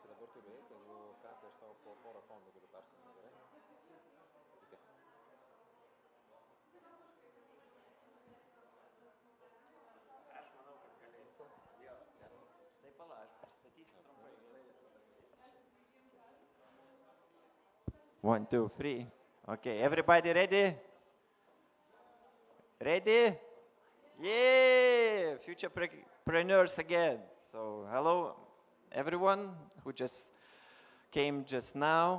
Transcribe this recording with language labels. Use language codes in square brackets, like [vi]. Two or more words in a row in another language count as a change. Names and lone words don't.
[lt] turiu eiti, jeigu ką, tai aš tau po porą fondų galiu perskaityti, gerai? [en] Okay. [lt] Aš manau, kad galėsiu. Jo. Tai pala, aš pristatysiu trumpai. 1, 2, 3. [en] Okay, everybody ready? Ready? Yeah! Futurepreneurs again. So, hello, everyone who just came just now.